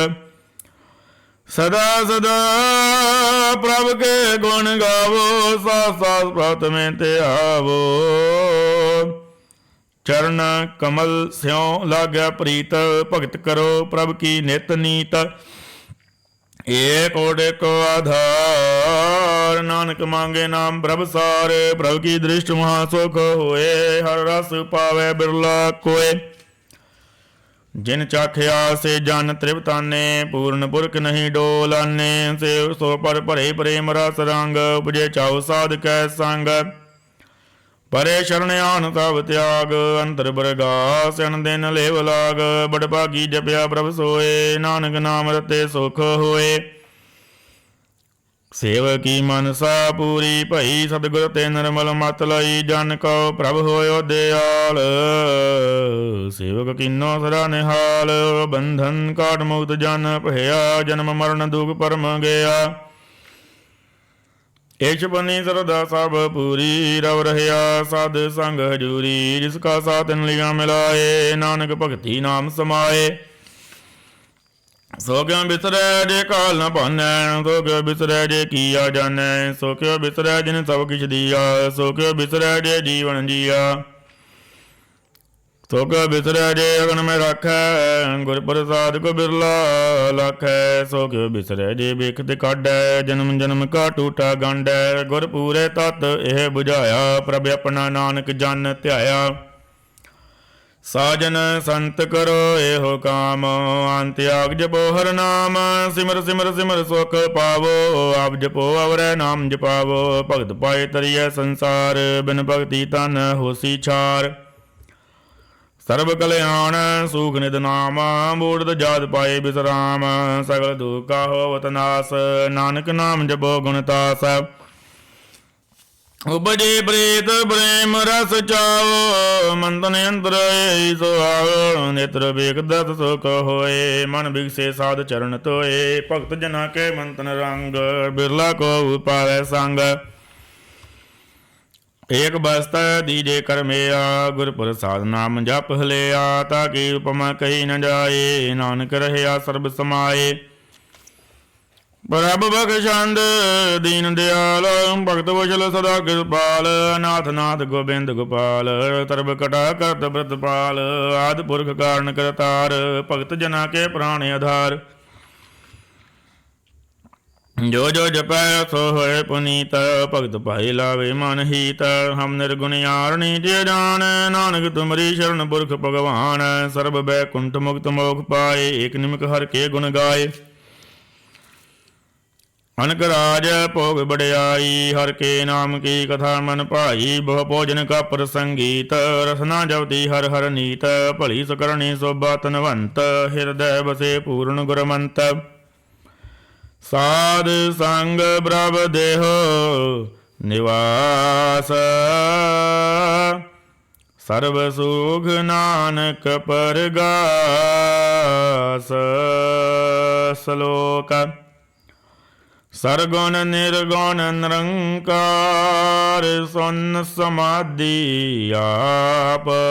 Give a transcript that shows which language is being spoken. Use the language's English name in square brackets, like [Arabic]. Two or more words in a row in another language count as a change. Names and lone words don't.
[Hindi] सदा सदा प्रभ के गुण गावो, साथ साथ प्राप्त में ते आवो। चरण कमल स्यों लाग्या प्रीत, भगत करो प्रभ की नित नीत। एक ओट को आधार, नानक मांगे नाम प्रभ सार। प्रभ की दृष्टि महासुख होए, हर रस पावे बिरला कोय। जिन चाखिया से जन तृप्ताने, पूर्ण पुरख नहीं डोलाने। से सो पर भरे प्रेम रस रंग, उपजे चाउ साध कै संग। परे शरण आन तब त्याग, अंतर बरगास अन दिन लेव लाग। बड़ भागी जपया प्रभ सोए, नानक नाम रते सुख होए। सेवकी मनसा पूरी भई, सतगुर ते निर्मल मत लई। जन को प्रभ होयो दयाल, सेवक कीनो सदा निहाल। बंधन काट मुक्त जन भया, जन्म मरण दुख परम गया। ईश बनी सरदा सब पूरी, रव रहया साध संग हजूरी। जिसका साथ इन लिया मिलाए, नानक भगति नाम समाए। सो क्यों बिसरै जे काल न पानै, सो क्यों बिसरै जे किया जानै। सो क्यों बिसरै जिन सब किछ दिया, सो क्यों बिसरै जे जीवन जिया। सो क्यों बिसरै जे अगन में राखै, गुर प्रसाद को बिरला लाखै। सो क्यों बिसरै जे बेखत काढै, जन्म जन्म का टूटा गंढै। गुर पूरे तत् एह बुझाया, प्रभ अपना नानक जन ध्याया। साजन संत करो एहो काम, अंत त्याग जपो हर नाम। सिमर सिमर सिमर सुख पावो, आप जपो अवरै नाम जपावो। भगत पाए तरिय संसार, बिन भगति तन होसी छार। सर्व कल्याण सूख निध नाम, बूढ़ जात पाए विश्राम। सगल दुख का होवत नाश, नानक नाम जपो गुणतास। उपजे प्रीत प्रेम रस चाओ, मन तन अंतर सो आओ। नेत्र बेख दत सुख होए, मन बिगसे साध चरण तोए। भगत जना के मन तन रंग, बिरला को पावै संग। एक बस्ता दीजे कर मेया, गुर प्रसाद नाम जप हलिया। ताकि उपमा कही न जाए, नानक रहया सर्ब समाए। प्रभ बख्शंद दीन दयाल, भगत वशल सदा कृपाल। नाथ नाथ गोबिंद गोपाल, तरब कटा करत व्रतपाल। आदि पुरख कारण करतार, भगत जना के प्राण आधार। जो जो जपै सो होए पुनीत, भगत भाई लावे मन हीत। हम निर्गुण यारणी जे जान, नानक तुमरी शरण पुरख भगवान। सर्व बैकुंठ मुक्त मोख पाए, एक निमिक हर के गुण गाए। अनक राज भोग बड़ियाई, हर के नाम की कथा मन भाई। बहु भोजन का प्रसंगीत, रसना जपती हर हर नीत। भली सकरणी शोभा तनवंत, हृदय बसे पूर्ण गुरमंत। साध संग प्रभ देहो निवास, सरब सुख नानक परगास। शलोक। सरगुण निरगुण निरंकार सुन समाधी आप।